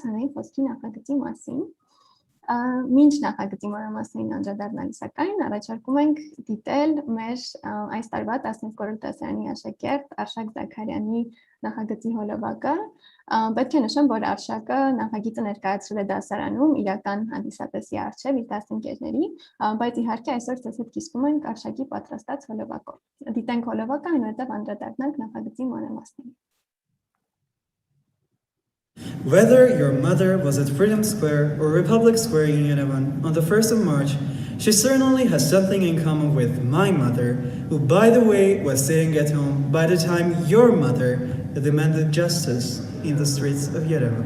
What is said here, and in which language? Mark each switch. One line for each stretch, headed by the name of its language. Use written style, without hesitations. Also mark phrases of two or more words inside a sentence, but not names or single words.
Armenian: հանրային խոսքի նախագծի մասին։ Մինչ նախագծի մանրամասներին անդրադառնալիս սակայն առաջարկում ենք դիտել մեր այս տարվա 12-րդ դասարանի աշակերտ Արշակ Զաքարյանի նախագծի հոլովակը։ Պետք է նշեմ, որ Արշակը նախագիծը ներկայացրել է դասարանում իրական հանդիսատեսի առջև իր դասընկերների, բայց իհարկե այսօր ձեզ հետ կիսվում ենք Արշակի պատրաստած հոլովակով։ Դիտենք հոլովակը, այնուհետև անդրադառնանք նախագծի մանրամասներին։
English: Whether your mother was at Freedom Square or Republic Square in Yerevan on the 1st of March, she certainly has something in common with my mother, who, by the way, was sitting at home by the time your mother demanded justice in the streets of Yerevan.